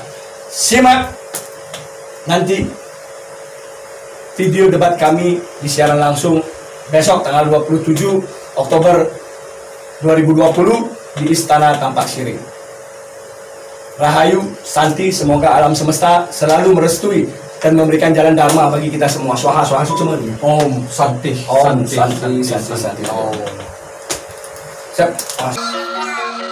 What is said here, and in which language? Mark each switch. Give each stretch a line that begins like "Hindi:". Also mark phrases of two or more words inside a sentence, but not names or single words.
Indonesian: Simak nanti video debat kami di siaran langsung besok tanggal 27 Oktober 2020 di Istana Tampak Siring. Rahayu, Santi, semoga alam semesta selalu merestui dan memberikan jalan dharma bagi kita semua.
Sanskrit: Swaha Suksemon. Om Santi. Om Santi. Om.
Indonesian: Siap.